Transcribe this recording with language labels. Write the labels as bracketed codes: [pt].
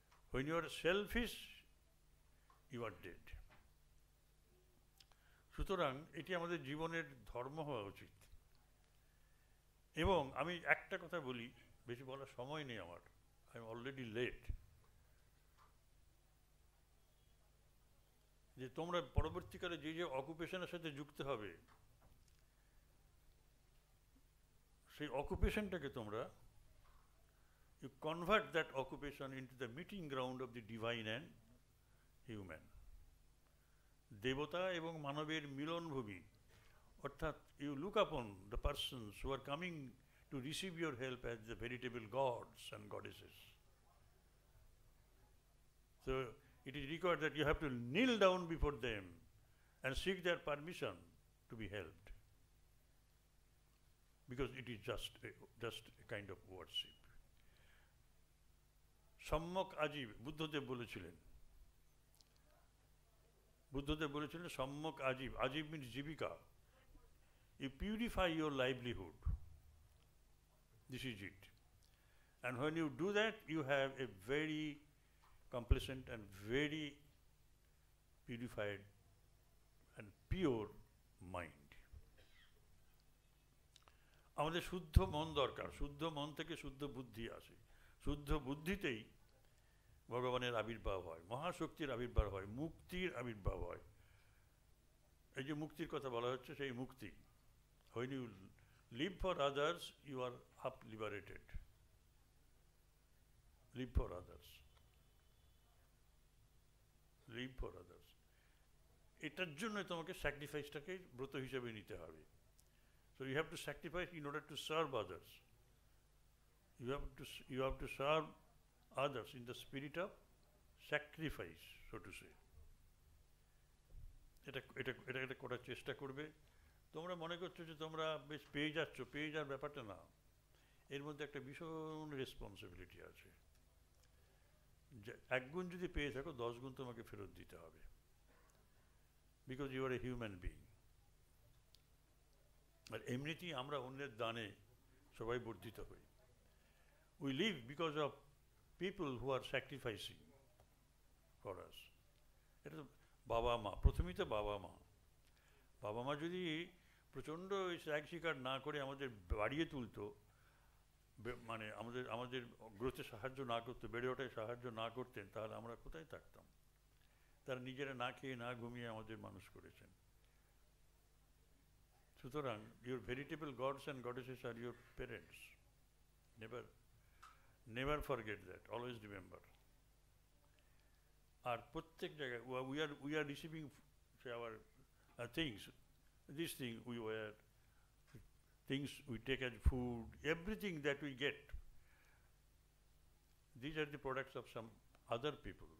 [en] When you are selfish, you are dead. [bn] সুতরাং এটি আমাদের জীবনের ধর্ম হওয়া উচিত। এবং আমি একটা কথা বলি, বেশি বলার সময় নেই আমার, [en] I am already late, [bn] যে তোমরা পরবর্তীকালে যে যে অকুপেশনের সাথে যুক্ত হবে, সেই অকুপেশনটাকে তোমরা [en] you convert that occupation into the meeting ground of the divine and human. [bn] দেবতা এবং মানবের মিলনভূমি, অর্থাৎ [en] you look upon the persons who are coming to receive your help as the veritable gods and goddesses. So it is required that you have to kneel down before them and seek their permission to be helped, because it is just a kind of worship. [bn] সম্যক আজীব, বুদ্ধদেব বলেছিলেন সম্যক আজীব, আজীব means জীবিকা। [en] You purify your livelihood. This is it. And when you do that, you have a very complacent and very purified and pure mind. [bn] আমাদের শুদ্ধ মন দরকার, শুদ্ধ মন থেকে শুদ্ধ বুদ্ধি আসে, শুদ্ধ বুদ্ধিতেই ভগবানের আবির্ভাব হয়, মহাশক্তির আবির্ভাব হয়, মুক্তির আবির্ভাব হয়। এই যে মুক্তির কথা বলা হচ্ছে, সেই মুক্তি, [en] when you live for others, you are up liberated. Live for others. Live for others. [bn] এটার জন্য তোমাকে স্যাক্রিফাইসটাকে ব্রত হিসেবে নিতে হবে। [en] So you have to sacrifice in order to serve others. You have to serve others in the spirit of sacrifice, so to say. [bn] এটা করার চেষ্টা করবে। তোমরা মনে করছো যে তোমরা বেশ পেয়ে যাচ্ছ, পেয়ে যাওয়ার ব্যাপারটা না, এর মধ্যে একটা ভীষণ রেসপন্সিবিলিটি আছে। এক গুণ যদি পেয়ে থাকো, 10 গুণ তোমাকে ফেরত দিতে হবে, [en] Because you are a human being. [bn] আর এমনিতেই আমরা অন্যের দানে সবাই বর্ধিত হই। [en] We live because of people who are sacrificing for us. [bn] এটা তো বাবা মা, প্রথমেই তো বাবা মা যদি প্রচণ্ড ত্যাগ স্বীকার না করে আমাদের বাড়িয়ে তুলতো, মানে আমাদের গ্রোথে সাহায্য না করতো, বেড়ে ওঠায় সাহায্য না করতেন, তাহলে আমরা কোথায় থাকতাম? তারা নিজেরা না খেয়ে না ঘুমিয়ে আমাদের মানুষ করেছেন। সুতরাং [en] your veritable gods and goddesses are your parents. Never forget that, always remember. [bn] আর প্রত্যেক জায়গায় [en] we are receiving our things, this thing we wear, things we take as food, everything that we get, these are the products of some other people.